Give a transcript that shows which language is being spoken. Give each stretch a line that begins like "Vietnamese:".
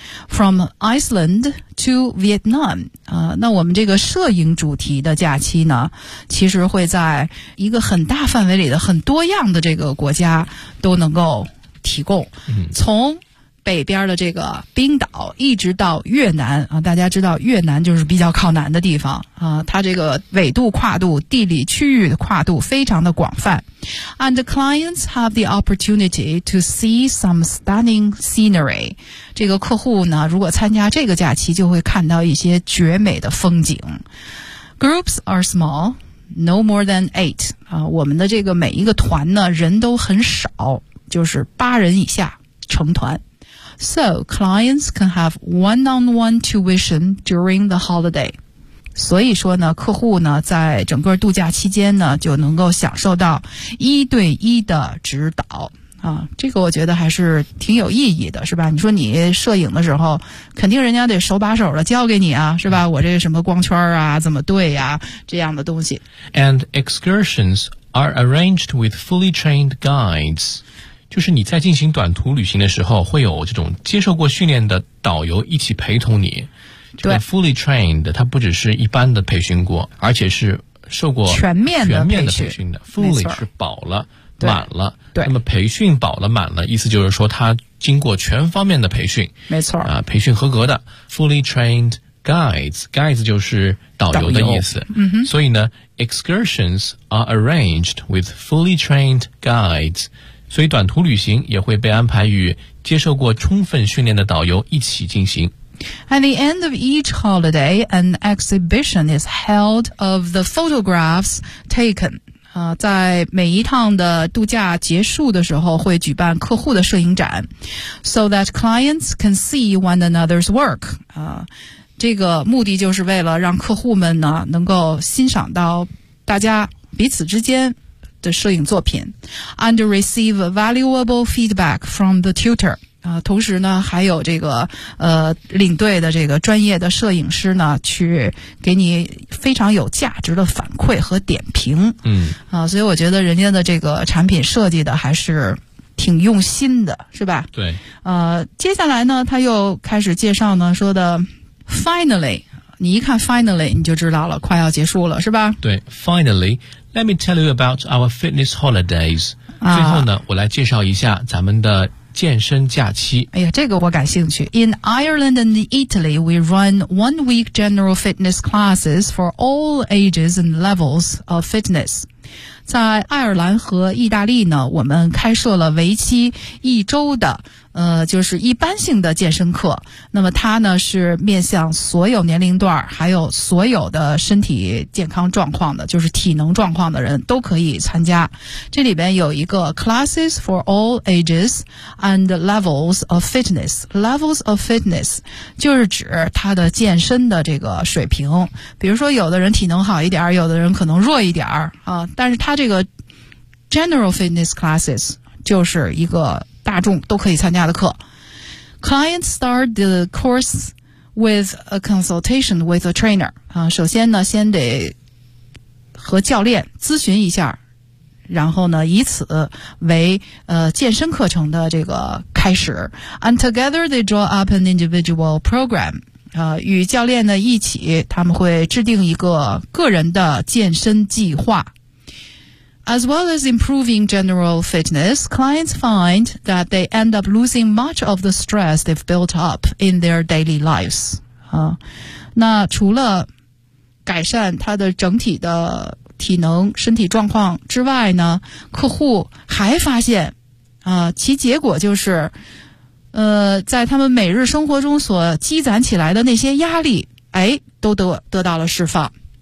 English: From Iceland to Vietnam,
Chinese: 那我们这个摄影主题的假期呢，其实会在一个很大范围里的很多样的这个国家都能够提供。从北边的这个冰岛一直到越南啊，大家知道越南就是比较靠南的地方啊，它这个纬度跨度、地理区域的跨度非常的广泛。
English: And the clients have the opportunity to see some stunning scenery.
Chinese: 这个客户呢，如果参加这个假期，就会看到一些绝美的风景。
English: Groups are small, no more than 8.
Chinese: 啊，我们的这个每一个团呢，人都很少，就是八人以下成团。
English: So, clients can have one-on-one tuition during the holiday.
Chinese: 所以说呢，客户呢，在整个度假期间呢，就能够享受到一对一的指导。啊，这个我觉得还是挺有意义的，是吧？你说你摄影的时候，肯定人家得手把手的教给你啊，是吧？我这什么光圈啊，怎么对呀，这样的东西。
English: And excursions are arranged with fully trained guides.
Chinese: 就是你在进行短途旅行的时候会有这种接受过训练的导游一起陪同你，这个 fully trained， 它不只是一般的培训过，而且是受过全面的培训的。 fully 是饱了、满了。对。那么培训饱了、满了，意思就是说它经过全方面的培训。没错。啊、培训合格的 fully trained guides 就是导游的意思。嗯哼。所以呢
English: ，excursions are arranged with fully trained guides。
Chinese: 所以短途旅行也会被安排与接受过充分训练的导游一起进行。
English: At the end of each holiday, an exhibition is held of the photographs taken.
Chinese: 在每一趟的度假结束的时候会举办客户的摄影展
English: so that clients can see one another's work.
Chinese: 这个目的就是为了让客户们呢能够欣赏到大家彼此之间的摄影作品
English: and receive valuable feedback from the tutor.
Chinese: 同时呢还有这个领队的这个专业的摄影师呢去给你非常有价值的反馈和点评。嗯。啊、所以我觉得人家的这个产品设计的还是挺用心的是吧对。接下来呢他又开始介绍呢说的 finally, 你一看 finally, 你就知道了快要结束了是吧
English: 对 ,finally, let me tell you about our fitness holidays.、啊、
Chinese: 最后呢我来介绍一下咱们的健身假期哎呀这个我感兴趣
English: In Ireland and Italy we run 1 week general fitness classes for all ages and levels of fitness
Chinese: 在爱尔兰和意大利呢我们开设了为期一周的就是一般性的健身课那么它呢是面向所有年龄段还有所有的身体健康状况的就是体能状况的人都可以参加这里边有一个
English: classes for all ages and levels of fitness
Chinese: levels of fitness 就是指它的健身的这个水平比如说有的人体能好一点有的人可能弱一点啊，但是它这个 general fitness classes 就是一个大众都可以参加的课。
English: Clients start the course with a consultation with a trainer.
Chinese: 首先呢先得和教练咨询一下然后呢以此为健身课程的这个开始。
English: And together they draw up an individual program.
Chinese: 与教练呢一起他们会制定一个个人的健身计划。
English: As well as improving general fitness, clients find that they end up losing much of the stress they've built up in their daily lives.
Chinese: 那除了改善他的整体的体能、身体状况之外呢，客户还发现，其结果就是，在他们每日生活中所积攒起来的那些压力，哎，都得到了释放。